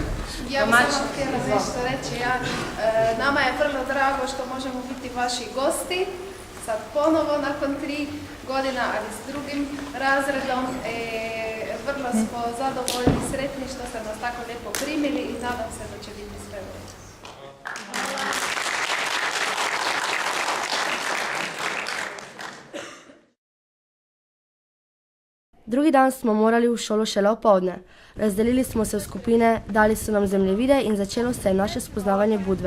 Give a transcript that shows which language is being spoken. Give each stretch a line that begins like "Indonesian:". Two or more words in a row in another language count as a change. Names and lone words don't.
Croatian: Ja bih samo htjela nešto reći. Nama je vrlo drago što možemo biti vaši gosti, sad ponovo nakon 3 godina, ali s drugim razredom. Vrlo smo zadovoljni i sretni što ste nas tako lijepo primili i nadam se da će biti sve u redu.
Slovenian: Drugi dan smo morali v šolo šele opoldne. Razdelili smo se v skupine, dali so nam zemljevide in začelo se je naše spoznavanje Budve.